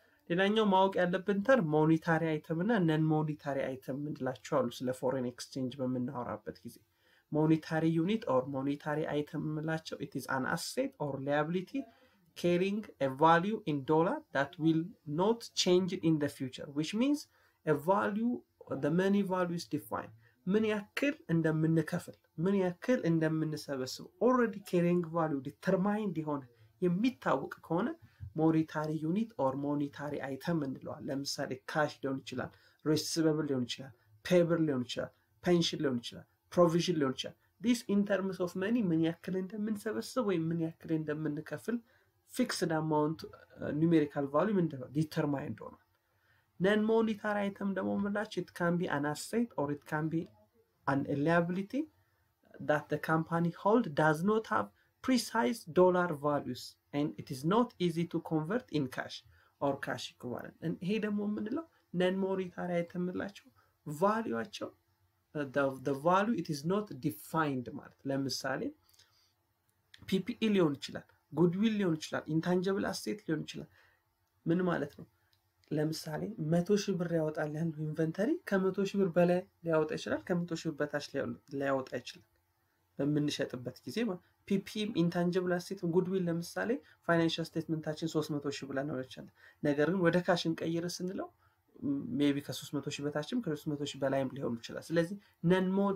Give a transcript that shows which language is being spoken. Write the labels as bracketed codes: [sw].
[am] ሌላኛው ማወቅ ያለብን ተር ሞኔታሪ አይተም እና ነን ሞኔታሪ አይተም እንላቸው አሉ ስለ ፎሬን ኤክስቼንጅ በመናወራበት ጊዜ። [en] monetary unit or monetary item ምላቸው it is an asset or liability carrying a value in dollar that will not change in the future, which means a value, the money value is defined. [am] ምን ያክል እንደምንከፍል ምን ያክል እንደምንሰበስብ already carrying value determined የሆነ የሚታወቅ ከሆነ monetary unit or monetary item እንለዋለን። ለምሳሌ ካሽ ሊሆን ይችላል፣ receivable ሊሆን ይችላል፣ payable ሊሆን ይችላል፣ pension ሊሆን ይችላል፣ provision ሊሆን ይችላል። [en] this in terms of money [am] ምን ያክል እንደምንሰበስብ ወይ ምን ያክል እንደምንከፍል [en] fixed amount numerical value [am] ምንድነው determined ሆኗል። [en] non monetary item [am] ደግሞ ምንላቸው [en] it can be an asset or it can be an liability that the company hold does not have precise dollar values and it is not easy to convert in cash or cash equivalent. [am] and ይሄ ደግሞ ምንለው non monetary item ምንላቸው ቫልዩአቸው [en] the value it is not defined [am] ማለት ለምሳሌ PPE ሊሆን ይችላል፣ goodwill ሊሆን ይችላል፣ intangible asset ሊሆን ይችላል። ምን ማለት ነው? ለምሳሌ 100,000 ብር ያወጣል ያለው ኢንቨንተሪ ከ100,000 ብር በላይ ሊያወጣ ይችላል፣ ከ100,000 ብር በታች ሊያወጣ ይችላል በምንሸጥበት ጊዜ ማለት PPE intangible asset goodwill ለምሳሌ ፋይናንሻል ስቴትመንታችን 300,000 ብለን ነው ይችላል። ነገር ግን ወደ ካሽ እንቀይር ስንለው maybe ከ300,000 በታችም ከ300,000 በላይም ሊሆን ይችላል። ስለዚህ non